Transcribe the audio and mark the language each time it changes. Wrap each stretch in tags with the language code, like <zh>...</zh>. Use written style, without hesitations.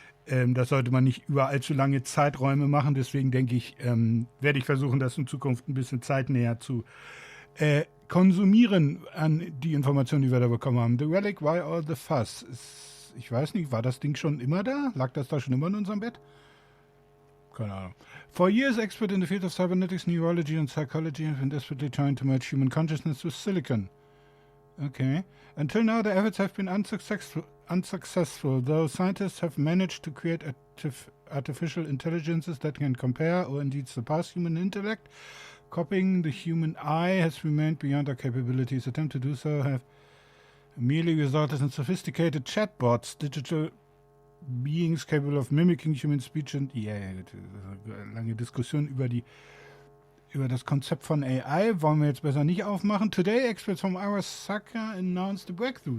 <de>Das sollte man nicht über allzu lange Zeiträume machen, deswegen denke ich, werde ich versuchen, das in Zukunft ein bisschen zeitnäher zu konsumieren an die Informationen, die wir da bekommen haben.</de> <en>The Relic, why all the fuss?</en> <de>Ich weiß nicht, war das Ding schon immer da? Lag das da schon immer in unserem Bett? Keine Ahnung.</de> <en>For years, expert in the field of cybernetics, neurology and psychology have been desperately trying to merge human consciousness with silicon. Okay. Until now, the efforts have been unsuccessful, though scientists have managed to create artificial intelligences that can compare or indeed surpass human intellect. Copying the human eye has remained beyond our capabilities. Attempt to do so have merely resulted in sophisticated chatbots, digital beings capable of mimicking human speech and</en> <de>lange Diskussion über das Konzept von AI wollen wir jetzt besser nicht aufmachen.</de> <en>Today, experts from Arasaka announced a breakthrough.</en>